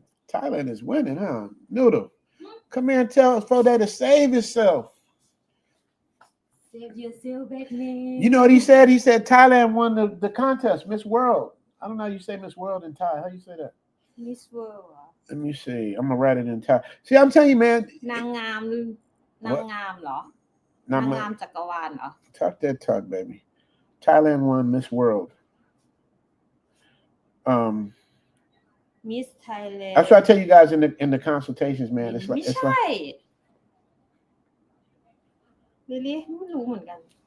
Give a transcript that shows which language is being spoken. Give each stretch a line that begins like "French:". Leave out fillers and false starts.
English: Thailand is winning, huh? Noodle, come here and tell Fode to save yourself. Save yourself, back man. You know what he said? He said Thailand won the contest, Miss World. I don't know how you say Miss World in Thai. How you say that? Miss World. Let me see. I'm gonna write it in Thai. See, I'm telling you, man.
Thai: นางงามหรือนางงามเหรอ นางงามจักรวาลเหรอ
English: Talk that talk, baby. Thailand won Miss World. Miss Thailand. That's what I tell you guys in the consultations, man. It's like
Thai: ไม่ใช่ really ไม่รู้เหมือนกัน